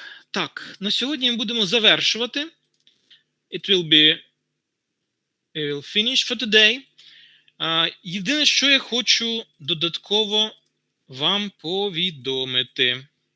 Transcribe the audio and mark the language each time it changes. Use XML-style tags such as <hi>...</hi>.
<uk>Так, на сьогодні ми будемо завершувати.</uk> <en>We will finish for today.</en> <uk>Єдине, що я хочу додатково вам повідомити.</uk>